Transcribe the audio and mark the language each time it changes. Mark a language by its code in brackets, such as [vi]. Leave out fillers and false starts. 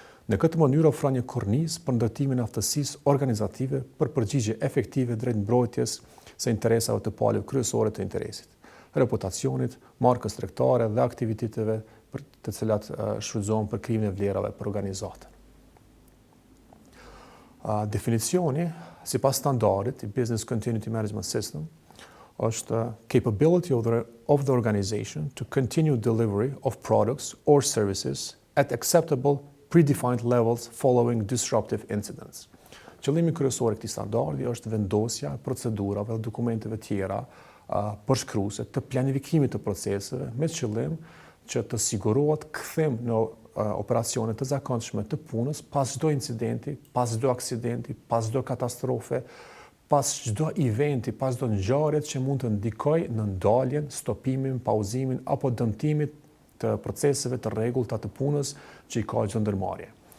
[sq] Në këtë mënyrë ofron një kornizë për ndërtimin e aftësisë organizative për përgjigje efektive drejt mbrojtjes së interesave të palëve kryesore të interesit, reputacionit, markës tregtare dhe aktiviteteve për të cilat shfrytëzohen për krijimin e vlerave për organizatën. Definicioni, sipas standardit i Business Continuity Management System, është [en] capability of the organization to continue delivery of products or services at acceptable predefined levels following disruptive incidents. [sq] Qëllimi kryesor i këtij standardi është vendosja e procedurave dhe dokumenteve tjera përshkruese të planifikimit të proceseve me qëllim që të sigurohet kthim në operacione të zakonshme të punës pas çdo incidenti, pas çdo aksidenti, pas çdo katastrofe, pas çdo eventi, pas çdo ngjarje që mund të ndikojë në ndaljen, stopimin, pauzimin apo dëmtimin të proceseve të rregullta të punës që i ka çdo ndërmarrje.